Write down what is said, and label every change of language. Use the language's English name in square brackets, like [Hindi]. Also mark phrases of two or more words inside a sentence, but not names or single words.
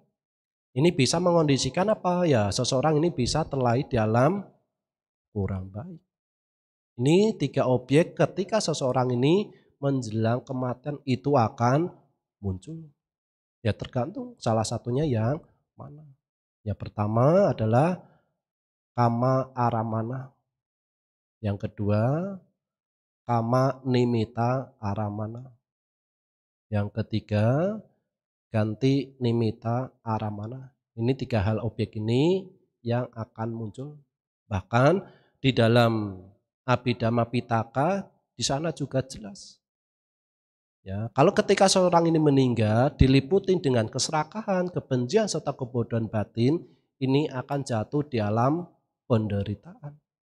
[Indonesian] Ini bisa mengondisikan apa? Ya, seseorang ini bisa terlahir di alam kurang baik. Ini 3 objek ketika seseorang ini menjelang kematian itu akan muncul. Ya tergantung salah satunya yang mana. Ya pertama adalah [Pali] kama aramana. [Indonesian] Yang kedua [Pali] kama nimita aramana. [Indonesian] Yang ketiga [Pali] ganti nimita aramana. [Indonesian] Ini 3 hal objek ini yang akan muncul. Bahkan di dalam Abhidhamma Pitaka di sana juga jelas. Ya, kalau ketika seorang ini meninggal diliputi dengan keserakahan, kebencian serta kebodohan batin, ini akan jatuh di alam penderitaan.